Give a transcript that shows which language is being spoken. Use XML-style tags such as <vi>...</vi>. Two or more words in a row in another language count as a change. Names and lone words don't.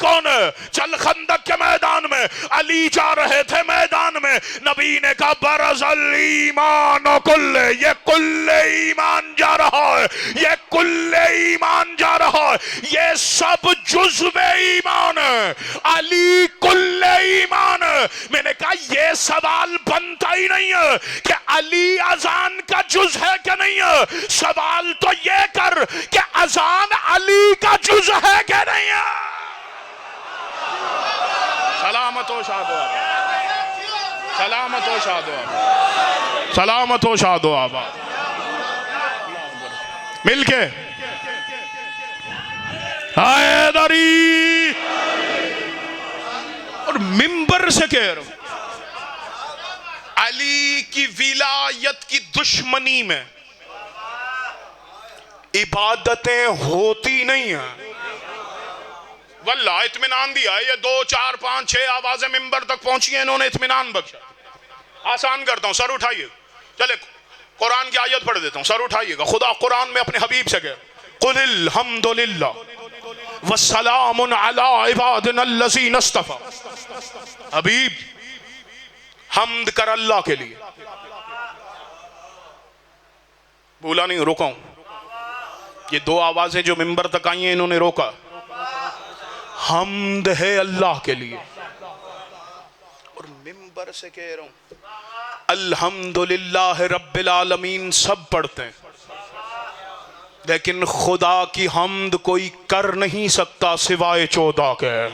<ur>چل خندق کے میدان میں ہے، علی جا رہے تھے میدان میں، نبی نے کہا</ur> <ar>برز الایمان کل،</ar> <ur>یہ کل ایمان جا رہا ہے، یہ کل ایمان جا رہا ہے، یہ سب جزو ایمان ہے، علی کل ایمان ہے۔ میں نے کہا یہ سوال بنتا ہی نہیں ہے کہ علی اذان کا جز ہے کہ نہیں ہے، سوال تو یہ کر کہ اذان علی کا جز ہے کہ نہیں ہے۔ سلامت و شاد و آباد، سلامت و شاد و آباد، سلامت و شاد و آباد، مل کے حیدری۔ اور ممبر سے کہہ رہا ہوں علی کی ولایت کی دشمنی میں عبادتیں ہوتی نہیں ہیں، واللہ اطمینان دیا ہے۔ یہ 2 4 5 6 آوازیں ممبر تک پہنچی ہیں، انہوں نے اطمینان بخشا۔ آسان کرتا ہوں، سر اٹھائیے، چلے قرآن کی آیت پڑھ دیتا ہوں، سر اٹھائیے گا۔ خدا قرآن میں اپنے حبیب سے کہے</ur> <ar>قل الحمد للہ والسلام علی عبادنا الذین اصطفی۔</ar> <ur>حبیب حمد کر اللہ کے لیے، بولا نہیں، روکا ہوں۔ یہ 2 آوازیں جو ممبر تک آئی ہیں، انہوں نے روکا۔ حمد ہے اللہ کے لیے، اور ممبر سے کہہ رہا ہوں</ur> <ar>الحمدللہ رب العالمین</ar> <ur>سب پڑھتے ہیں، لیکن خدا کی حمد کوئی کر نہیں سکتا سوائے 14 کے۔</ur>